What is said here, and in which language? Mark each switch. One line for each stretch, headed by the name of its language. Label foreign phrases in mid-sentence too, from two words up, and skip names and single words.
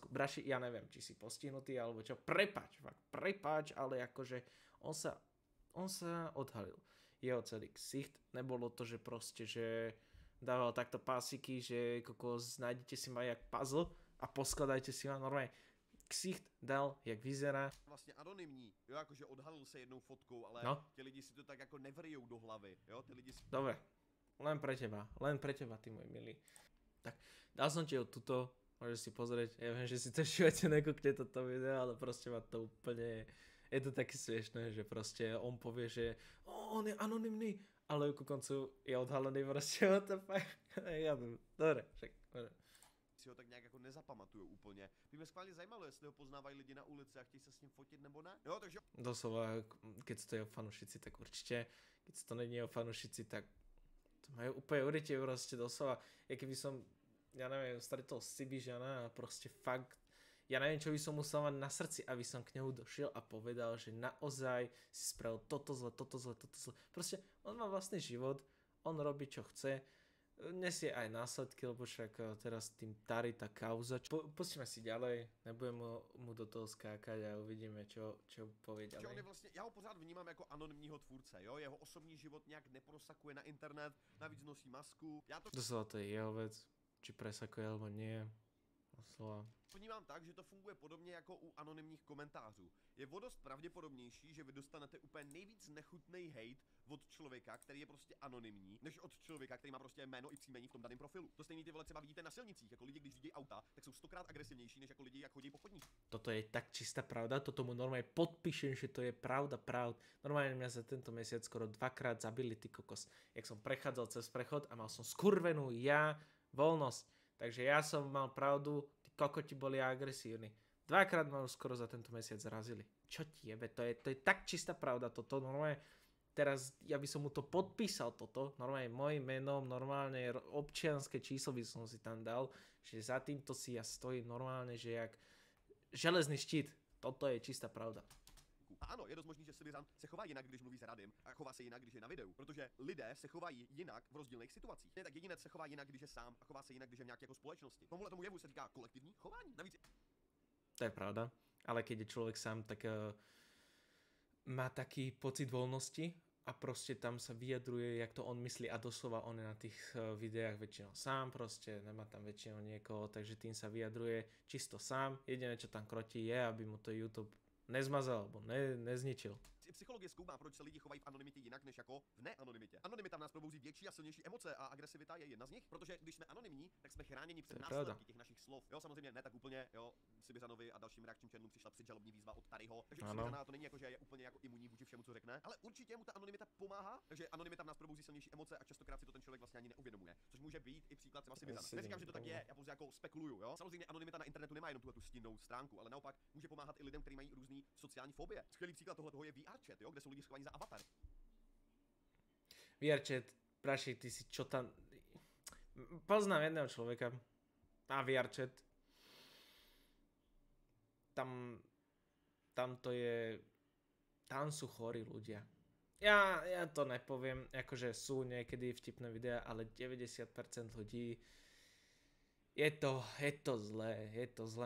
Slovak: Braši, ja neviem, či si postihnutý, alebo čo. Prepáč, ale akože on sa odhalil. Jeho celý ksicht, nebolo to, že proste, že dával takto pásiky, že kokos, nájdete si ma jak puzzle a poskladajte si ma normálne. Ksicht dal, jak vyzerá.
Czech: Vlastně anonymní, jo, jakože odhalil se jednou fotkou, ale ti lidi si to tak jako nevrijou do hlavy, jo, ty lidi si...
Slovak: Dobre, len pre teba, ty môj milý. Tak, dal som ti ho tuto, môžeš si pozrieť, ja viem, že si to v živote nekúkne toto video, ale proste ma to úplne, je to také smiešné, že proste on povie, že on je anonymný, ale ku koncu je odhalený proste,
English: what the fuck,
Slovak: ja viem, dobre, však,
Czech: si ho tak nějak jako nezapamatujou úplně. By mě schválně zajímalo, jestli ho poznávají lidi na ulici a chtějí se s ním fotit nebo ne. Jo, takže...
Slovak: Doslova, keď to je o fanušici, tak určite. Keď to není o fanušici, tak to majú úplne určite proste doslova. Ja keby som, ja neviem, stretol Sibižana a proste fakt, ja neviem, čo by som musel mať na srdci, aby som k nemu došiel a povedal, že naozaj si spravil toto zle. Proste on má vlastný život, on robí čo chce, nesie aj následky, lebo však teraz tým tarí tá kauza. Pustíme si ďalej, nebudem mu do toho skákať a uvidíme, čo povie ďalej.
Czech: On je vlastně, já ho pořád vnímám jako anonymního tvůrce, jo? Jeho osobní život nějak neprosakuje na internet, navíc nosí masku.
Slovak: Doslova to je jeho vec, či presakuje alebo nie. Doslova.
Czech: Vnímám tak, že to funguje podobně jako u anonymních komentářů. Je o dost pravděpodobnější, že vy dostanete úplně nejvíc nechutný hate od člověka, který je prostě anonymní, než od člověka, který má prostě jméno i příjmení v tom daném profilu. To stejný ty vole třeba vidíte na silnicích, jako lidi, když řídí auta, tak jsou 100krát agresivnější, než jako lidi, jak chodí po chodníku.
Slovak: Toto je tak čistá pravda, toto mu normálne podpíšem, že to je pravda. Normálne mňa za tento mesiac skoro 2-krát zabili, ty kokos. Jak som prechádzal cez prechod a mal som skurvenú voľnosť. Takže ja som mal pravdu, tí kokoti boli agresívni. 2-krát ma už skoro za tento mesiac zrazili. Čo ti jebe, to je tak čistá pravda, toto normálne, teraz ja by som mu to podpísal toto, normálne mojim menom, normálne občianske číslo by som si tam dal, že za týmto si ja stojím normálne, že jak železný štít, toto je čistá pravda.
Czech: A ano, je dost možný, že Sibiřan se chová jinak, když mluví s Radim, a chová se jinak, když je na videu, protože lidé se chovají jinak v rozdílných situacích. Ne, tak jedinec se chová jinak, když je sám, a chová se jinak, když je v nějaké jako společnosti. Tomu jevu se říká kolektivní chování. Navíc...
Slovak: To je pravda, ale keď je človek sám, tak má taký pocit voľnosti a proste tam sa vyjadruje, jak to on myslí a doslova on je na tých videách väčšinou sám, proste nemá tam väčšinou niekoho, takže tým sa vyjadruje čisto sám. Jediné, čo tam krotí je, aby mu to YouTube nezmazal, alebo nezničil.
Czech: Psychologie zkoumá, proč se lidi chovají v anonymitě jinak než jako v neanonymitě. Anonymita v nás probouzí větší a silnější emoce a agresivita je jedna z nich, protože když jsme anonymní, tak jsme chráněni před následky těch našich slov. Jo, samozřejmě ne tak úplně, jo. Sibiřanovi a dalším reakčním channelům přišla předžalobní výzva od Taryho, takže Sibiřana to není jako, že je úplně jako imunní vůči všemu, co řekne, ale určitě mu ta anonymita pomáhá, takže anonymita v nás probouzí silnější emoce a častokrát si to ten člověk vlastně ani neuvědomuje, což může být i příklad třeba Sibiřana. Neříkám, že to tak je, já pouze jako spekuluju, jo. Samozřejmě anonymita na internetu nemá jenom tu stinnou stránku, ale naopak může pomáhat i lidem, kteří mají různé sociální fobie. Skvělý příklad tohle je VR chat, jo, kde jsou lidi schovaní za avatar.
Slovak: VR chat, praši, ty si čo tam... Poznám jedného človeka na VR chat. Tam to je... Tam sú chorí ľudia. Ja to nepoviem, akože sú niekedy vtipné videá, ale 90% ľudí je to zlé.